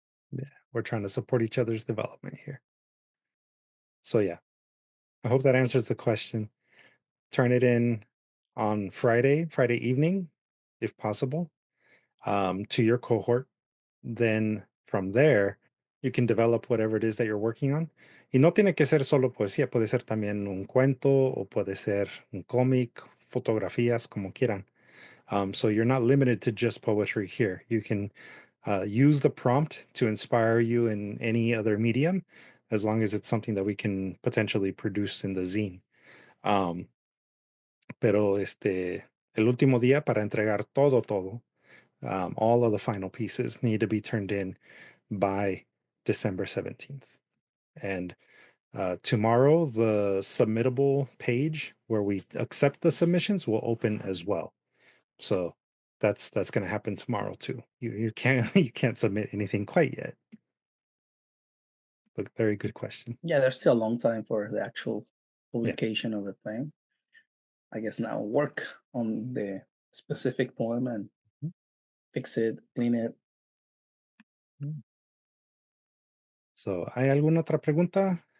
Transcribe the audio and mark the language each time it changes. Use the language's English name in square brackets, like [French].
[English] Yeah, we're trying to support each other's development here. So yeah, I hope that answers the question. Turn it in on Friday evening, if possible, to your cohort. Then from there, you can develop whatever it is that you're working on. [Spanish] Y no tiene que ser solo poesía, puede ser también un cuento o puede ser un cómic, fotografías, como quieran. [English] So you're not limited to just poetry here. You can use the prompt to inspire you in any other medium, as long as it's something that we can potentially produce in the zine. [Spanish] Pero el último día para entregar todo, [English] all of the final pieces need to be turned in by December 17th. And tomorrow, the submittable page where we accept the submissions will open as well. So that's going to happen tomorrow too. You can't submit anything quite yet. But very good question. Yeah, there's still a long time for the actual publication of the thing. I guess now work on the specific poem and fix it, clean it. [Spanish] So, ¿hay alguna otra pregunta?